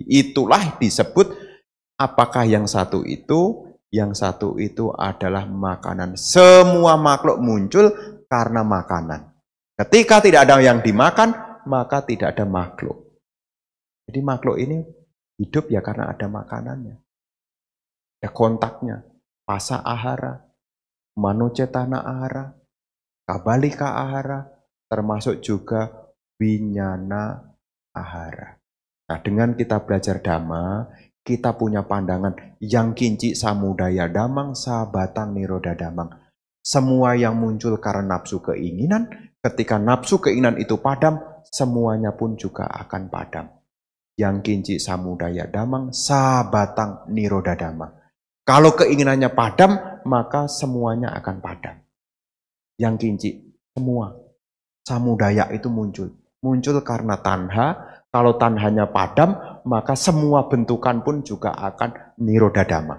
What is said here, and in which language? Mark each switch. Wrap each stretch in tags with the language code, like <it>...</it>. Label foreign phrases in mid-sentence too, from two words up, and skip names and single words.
<id>Itulah disebut apakah yang satu itu adalah makanan. Semua makhluk muncul karena makanan. Ketika tidak ada yang dimakan, maka tidak ada makhluk. Jadi makhluk ini hidup ya karena ada makanannya. Ada kontaknya.</id> <pi>Pasa ahara, manocetana ahara, kabalika ahara,</pi> <id>termasuk juga</id> <pi>winyana ahara.</pi> <id>Nah, dengan kita belajar Dhamma, kita punya pandangan</id> <pi>yang kinci samudaya damang, sabatang niroda damang.</pi> <id>Semua yang muncul karena nafsu keinginan, ketika nafsu keinginan itu padam, semuanya pun juga akan padam.</id> <pi>Yang kinci samudaya damang, sabatang niroda damang.</pi> <id>Kalau keinginannya padam, maka semuanya akan padam.</id> <pi>Yang kinci,</pi> <id>semua. Samudaya itu muncul. Muncul karena tanha. Kalau tanhanya padam, maka semua bentukan pun juga akan</id> <pi>niroda damang.</pi>